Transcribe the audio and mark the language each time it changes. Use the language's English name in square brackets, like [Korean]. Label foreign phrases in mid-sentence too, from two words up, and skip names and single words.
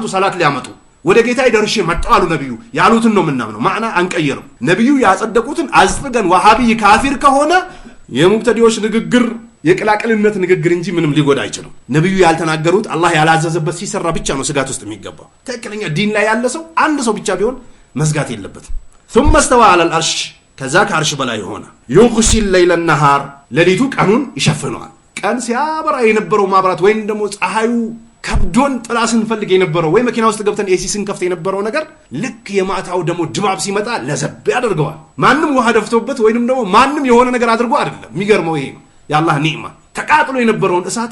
[Amharic] ሰላት ሊያመጡ። ወደ ጌታዬ ደርሼ መጣሁ አሉ ነብዩ። ያሉትን ነው የምናምነው፣ ማዕና አንቀየርም። ነብዩ ያጸደቁትን አጽድቀን ወሃቢይ ካፊር ከሆነ የሙብተዲዎች ንግግር የቅላቅልነት ንግግር እንጂ ምንም ሊጎዳ አይችልም። ነብዩ ያልተናገሩት አላህ ያላዘዘበት ሲሰራ ብቻ ነው ስጋት ውስጥ የሚገባው። ትክክለኛ ዲን ላይ ያለ ሰው አንድ ሰው ብቻ ቢሆን መስጋት የለበትም። [Arabic] ثم استوى على العرش [Amharic] ከዛ ከአርሽ በላይ ሆነ። [Arabic] يغشي الليل النهار [Amharic] ሌሊቱ ቀኑን ይሸፍነዋል። ቀን ሲያበራ የነበረው ማብራት ወይም ደግሞ ፀሐዩ ከብዶን ጥላ ስንፈልግ የነበረው ወይ መኪና ውስጥ ገብተን ኤሲ ስንከፍት የነበረው ነገር ልክ የማታው ደግሞ ድባብ ሲመጣ ለዘብ ያደርገዋል። ማንም ውሃ ደፍቶበት ወይንም ደግሞ ማንም የሆነ ነገር አድርጎ አይደለም። የሚገርመው ይሄ ነው የአላህ ኒዕማ። ተቃጥሎ የነበረውን እሳት